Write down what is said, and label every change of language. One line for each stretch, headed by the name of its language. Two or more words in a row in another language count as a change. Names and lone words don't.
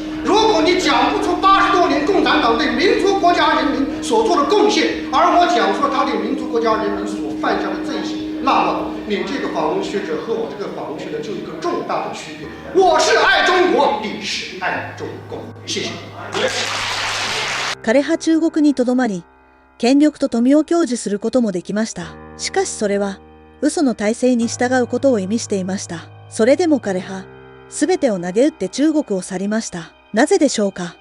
Chinese: 如果你讲不出80多年共产党对民族国家人民所做的贡献，而我讲出了他对民族国家人民所犯下的罪行，那么你这个访问学者和我这个访问学者就有一个重大的区别，我是爱中国，你是爱中共。谢谢。
Japanese: 彼は中国にとどまり、権力と富を享受することもできました。しかしそれは、嘘の体制に従うことを意味していました。それでも彼は、すべてを投げ打って中国を去りました。なぜでしょうか。